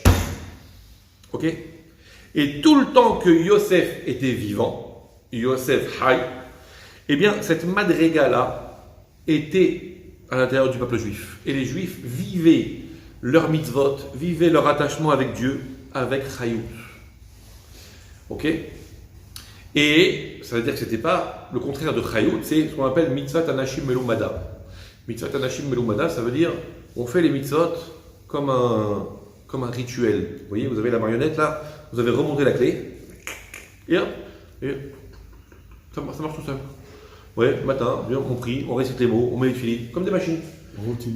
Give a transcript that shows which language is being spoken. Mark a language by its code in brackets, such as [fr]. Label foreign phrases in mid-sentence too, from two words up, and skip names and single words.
[fr] Ok, et tout le temps que Yosef était vivant, [he] יוסף חי, [fr] eh bien cette madriga-là était à l'intérieur du peuple juif. Et les juifs vivaient leur mitzvot, vivaient leur attachement avec Dieu, avec chayut. Ok. Et ça veut dire que ce n'était pas le contraire de chayut, c'est ce qu'on appelle [he] מצוות אנשים מלומדה. מצוות אנשים מלומדה, [fr] ça veut dire on fait les mitzvot comme un rituel. Vous voyez, vous avez la marionnette là, vous avez remonté la clé, et hop, et ça marche tout seul. Ouais, matin, on prie, on récite les mots, on met les filets, comme des machines. Routine.